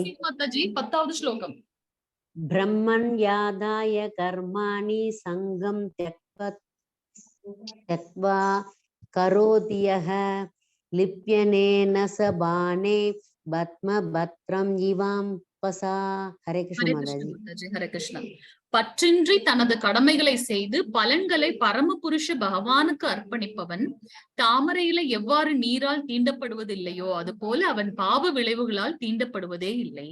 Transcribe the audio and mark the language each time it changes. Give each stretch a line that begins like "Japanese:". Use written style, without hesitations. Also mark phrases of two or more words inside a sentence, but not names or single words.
Tamil: மாதாஜி 10வது ஸ்லோகம்.
Sanskrit: ब्रह्मण्यादाय कर्माणि संगं त्यक्त्वा करोति यः लिप्यनेन स बाणे पद्मपत्रम् इवाम्भसा.
Tamil: ஹரே கிருஷ்ண மாதாஜி. ஹரே கிருஷ்ணா. பற்றின்றி தனது கடமைகளை செய்து பலன்களை பரமபுருஷ பகவானுக்கு அர்ப்பணிப்பவன் தாமரையில எவ்வாறு நீரால் தீண்டப்படுவதில்லையோ அது போல அவன் பாவ விளைவுகளால் தீண்டப்படுவதே இல்லை.